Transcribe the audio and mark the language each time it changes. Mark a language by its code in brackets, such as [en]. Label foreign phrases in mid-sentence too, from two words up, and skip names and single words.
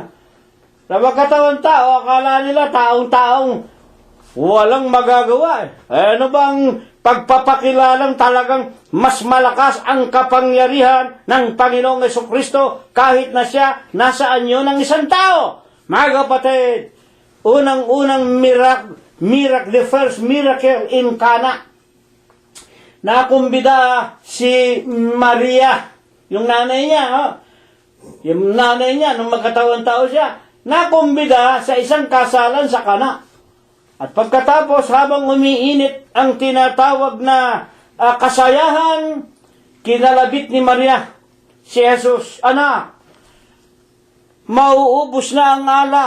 [tl] Sa magkatawan tao, akala nila taong-taong walang magagawa. Ano bang pagpapakilalang talagang mas malakas ang kapangyarihan ng Panginoong Jesucristo kahit na siya nasa anyo ng isang tao? Mga kapatid, unang-unang [en] miracle, the first miracle in Cana. [tl] Nakumbida si Maria, yung nanay niya, yung nanay niya, nung magkatawang tao siya, nakumbida sa isang kasalan sa Cana. At pagkatapos, habang umiinit ang tinatawag na kasayahan, kinalabit ni Maria si Jesus, anak, mauubos na ang alak.